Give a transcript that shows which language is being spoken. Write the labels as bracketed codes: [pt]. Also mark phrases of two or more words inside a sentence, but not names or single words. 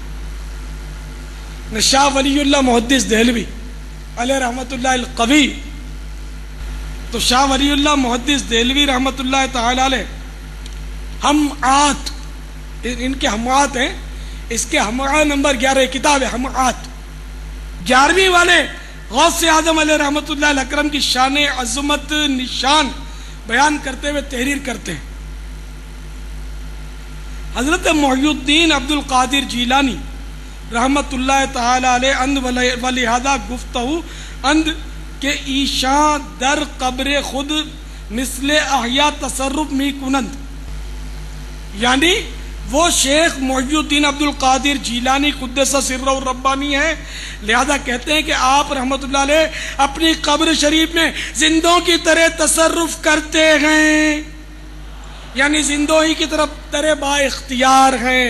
[ur] شاہ ولی اللہ محدث دہلوی علیہ رحمۃ اللہ القوی، تو شاہ ولی اللہ محدث دہلوی رحمۃ اللہ تعالی علیہ ہمعات، ان کے ہمعات ہیں، اس کے ہمعات نمبر 11 کتاب ہے ہمعات، 11ویں والے غوث اعظم علیہ رحمۃ اللہ اکرم کی شان عظمت نشان بیان کرتے ہوئے تحریر کرتے ہیں۔ [fa] حضرت محی الدین عبد القادر جیلانی رحمت اللہ تعالی علیہ اند ولہذا گفتہو اند کہ ایشاں در قبر خود مثل احیا تصرف می کنند، [ur] یعنی وہ شیخ محی الدین عبد القادر جیلانی قدس سرہ الربانی ہے، لہذا کہتے ہیں کہ آپ رحمت اللہ علیہ اپنی قبر شریف میں زندوں کی طرح تصرف کرتے ہیں، یعنی زندوں ہی کی طرف طرح با اختیار ہیں۔